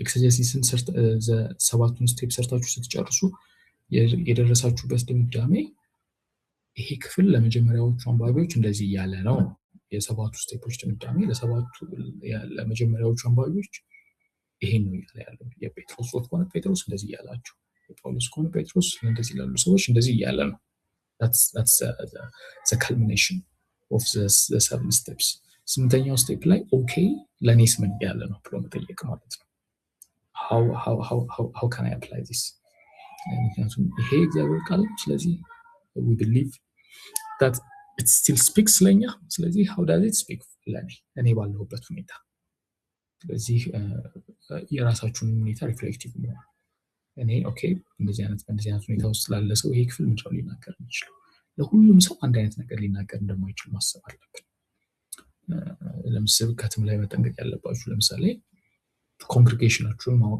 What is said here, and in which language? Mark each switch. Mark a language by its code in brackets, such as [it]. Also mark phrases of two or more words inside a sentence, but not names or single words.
[am] ኤክሴጀሲስን 7ቱን ስቴፕ ሰርታችሁ ስትጨርሱ የደረሳችሁበት ድምዳሜ ይሄ ክፍል ለመጀመሪያዎቹ አንባቢዎች እንደዚህ እያለ ነው። የ7ቱ ስቴፖች ድምዳሜ ለመጀመሪያዎቹ አንባቢዎች ይሄን ነው እያለ ያለው። የጴጥሮስ ጽሑፍ ከሆነ ጴጥሮስ እንደዚህ እያላቸው፣ የጳውሎስ ከሆነ ጴጥሮስ እንደዚህ ላሉ ሰዎች እንደዚህ እያለ ነው። [en] that's the culmination of the 7 steps። [am] 8ኛው ስቴፕ ላይ ኦኬ ለኔስ ምን ያለ ነው ብሎ መጠየቅ ማለት ነው። [en] how can I apply this? [am] ምክንያቱም ይሄ እግዚአብሔር ቃል ነው። ስለዚህ [en] we believe that it still speaks [am] ለኛ። ስለዚህ [en] how does it speak [am] ለኔ እኔ ባለሁበት ሁኔታ። ስለዚህ የራሳችሁን ሁኔታ ሪፍሌክቲቭ መሆን እኔ ኦኬ በእንደዚህ አይነት ሁኔታ ውስጥ ላለ ሰው ይሄ ክፍል ምንድነው ሊናገር የሚችለው? ለሁሉም ሰው አንድ አይነት ነገር ሊናገር እንደማይችል ማሰብ አለብን። ለምሳሌ ከትም ላይ መጠንቀቅ ያለባችሁ ለምሳሌ ኮንግሪጌሽናችሁን ማወቅ